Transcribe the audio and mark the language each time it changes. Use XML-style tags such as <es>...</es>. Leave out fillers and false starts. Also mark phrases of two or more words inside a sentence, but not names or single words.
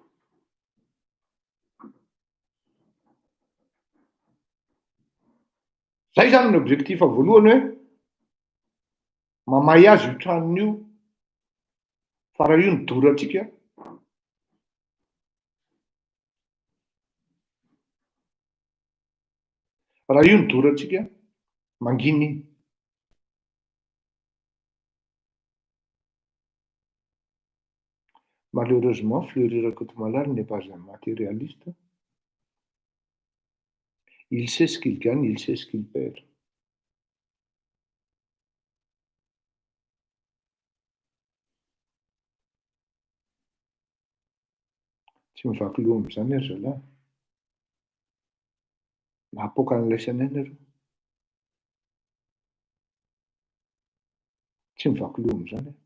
<mg>Zay zany ny objectif voalohany, hoe mamay azy io tranon'io fa raha io ny doratsika manginy iny.</mg> <fr>Malheureusement, Fleury Rakotomalala n'est pas un matérialiste. Il sait ce qu'il gagne, il sait ce qu'il perd.</fr> <mg>Tsy mivaky loha amin'izany ary zalahy. Nahapoaka an'ilay sanainy areo. Tsy mivaky loha amin'izany.</mg>